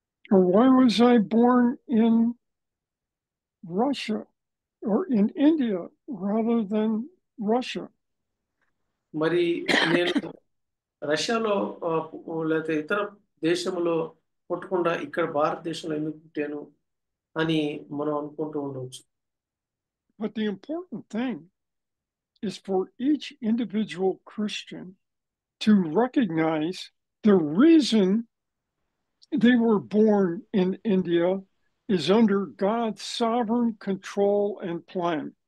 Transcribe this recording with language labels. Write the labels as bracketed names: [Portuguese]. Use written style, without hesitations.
[English] Or why was I born in Russia or in India rather than Russia? [Telugu] మరి నేను రష్యాలో లేకపోతే ఇతర దేశంలో పుట్టకుండా ఇక్కడ భారతదేశంలో ఎందుకు పుట్టాను అని మనం అనుకుంటూ ఉండవచ్చు. [English] But the important thing is for each individual Christian to recognize the reason they were born in India is under God's sovereign control and plan.